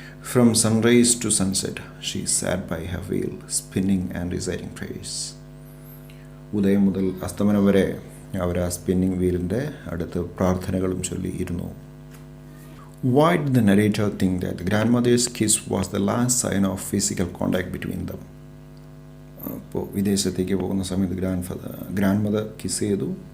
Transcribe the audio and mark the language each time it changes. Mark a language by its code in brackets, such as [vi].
[en] From sunrise to sunset, she sat by her wheel, spinning and reciting prayers. [ml] ഉദയം മുതൽ അസ്തമനം വരെ അവർ ആ spinning വീലിൻ്റെ അടുത്ത് പ്രാർത്ഥനകളും ചൊല്ലിയിരുന്നു. [en] Why did the narrator think that the grandmother's kiss was the last sign of physical contact between them? [ml] അപ്പോൾ വിദേശത്തേക്ക് പോകുന്ന സമയത്ത് ഗ്രാൻഡ് മദർ കിസ് ചെയ്തു.